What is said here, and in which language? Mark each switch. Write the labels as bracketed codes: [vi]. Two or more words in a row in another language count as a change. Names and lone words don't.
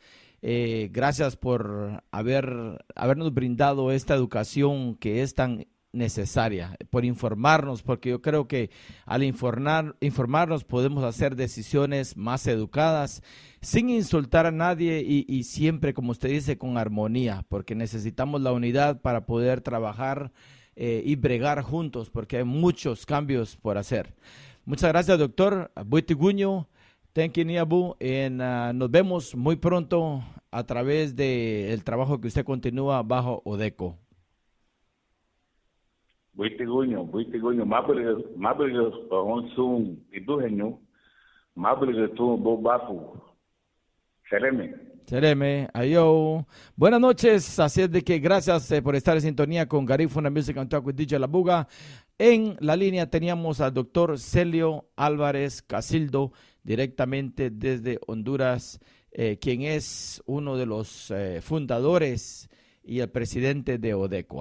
[es] Gracias por habernos brindado esta educación que es tan necesaria, por informarnos, porque yo creo que al informarnos podemos hacer decisiones más educadas, sin insultar a nadie y siempre, como usted dice, con armonía, porque necesitamos la unidad para poder trabajar y bregar juntos, porque hay muchos cambios por hacer. Muchas gracias, doctor Buitiguño. [en] Thank you, Niabu. [es] Nos vemos muy pronto a través del trabajo que usted continúa bajo ODECO. [cab] Buitiguño, mabriga on sun iduhenyu, mabriga tu bobafu. Sereme, ayo. [es] Buenas noches, así es de que gracias por estar en sintonía con Garifuna Music and Talk with DJ Labuga. En la línea teníamos al doctor Celio Álvarez Casildo, directamente desde Honduras, quien es uno de los fundadores y el presidente de ODECO.